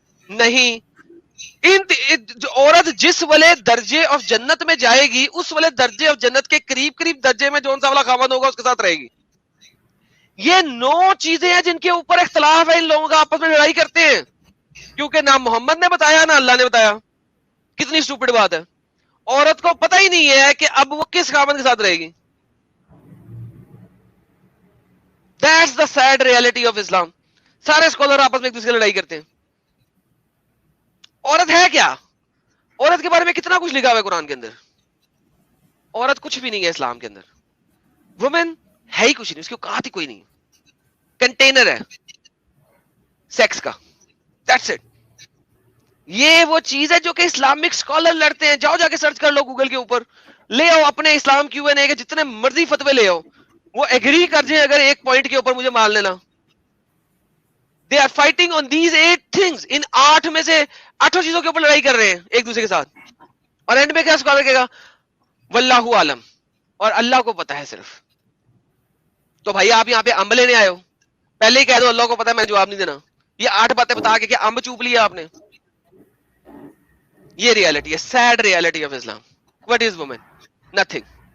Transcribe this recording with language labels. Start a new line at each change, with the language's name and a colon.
Urdu: نہیں, عورت جس والے درجے آف جنت میں جائے گی اس والے درجے آف جنت کے قریب قریب درجے میں جون سا والا خاوند ہوگا اس کے ساتھ رہے گی. یہ 9 چیزیں ہیں جن کے اوپر اختلاف ہے ان لوگوں کا, آپس میں لڑائی کرتے ہیں, کیونکہ نہ محمد نے بتایا نہ اللہ نے بتایا. کتنی سٹوپڈ بات ہے. عورت کو پتہ ہی نہیں ہے کہ اب وہ کس خاوند کے ساتھ رہے گی.
English: That's the sad reality of Islam.
Urdu: سارے اسکالر آپس میں ایک دوسرے سے لڑائی کرتے ہیں. عورت ہے کیا؟ عورت کے بارے میں کتنا کچھ لکھا ہوا ہے قرآن کے اندر. عورت کچھ بھی نہیں ہے اسلام کے اندر. وومن ہے ہی کچھ نہیں, اس کی اوقات ہی کوئی نہیں, کنٹینر ہے سیکس کا.
English: That's it.
Urdu: یہ وہ چیز ہے جو کہ اسلامک اسکالر لڑتے ہیں. جاؤ جا کے سرچ کر لو گوگل کے اوپر, لے آؤ اپنے اسلام Q&A کے جتنے مرضی فتوے لے آؤ, وہ ایگری کر جائیں اگر ایک پوائنٹ کے اوپر مجھے مان لینا.
English: They are fighting on these 8 things.
Urdu: ان 8 میں سے 8 چیزوں کے اوپر لڑائی کر رہے ہیں ایک دوسرے کے ساتھ. اور اینڈ میں کیا اسکالر کہے گا؟ واللہ عالم, اور اللہ کو پتا ہے صرف. تو بھائی آپ یہاں پہ امب لینے آئے ہو, پہلے ہی کہہ دو اللہ کو پتا ہے, میں جواب نہیں دینا. یہ 8 باتیں بتا کے کیا امب چوپ لیا آپ نے؟ یہ ریالٹی ہے,
English: Sad reality of Islam. What is woman? Nothing.